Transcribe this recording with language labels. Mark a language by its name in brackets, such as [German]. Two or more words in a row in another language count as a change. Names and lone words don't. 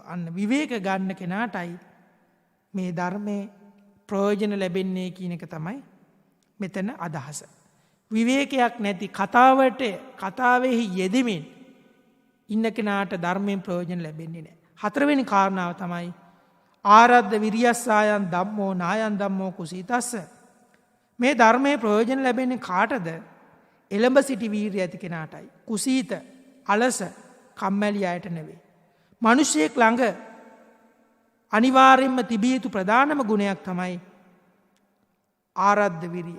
[Sinhala] අන්න විවේක ගන්න කෙනාටයි මේ ධර්මයේ ප්‍රයෝජන ලැබෙන්නේ කියන එක තමයි මෙතන අදහස. විවේකයක් නැති කතාවෙහි යෙදෙමින් ඉන්න කෙනාට ධර්මයෙන් ප්‍රයෝජන ලැබෙන්නේ නැහැ. හතරවෙනි කාරණාව තමයි [Pali] ආරද්ධ විරියස්සායන් ධම්මෝ නායන් ධම්මෝ කුසීතස්ස. [Sinhala] මේ ධර්මයේ ප්‍රයෝජන ලැබෙන්නේ කාටද? එළඹ සිටි වීරිය ඇති කෙනාටයි. කුසීත, අලස, කම්මැලි අයට නෙවෙයි. මිනිසෙක් ළඟ අනිවාර්යෙන්ම තිබිය යුතු ප්‍රධානම ගුණයක් තමයි ආරද්ධ විරිය.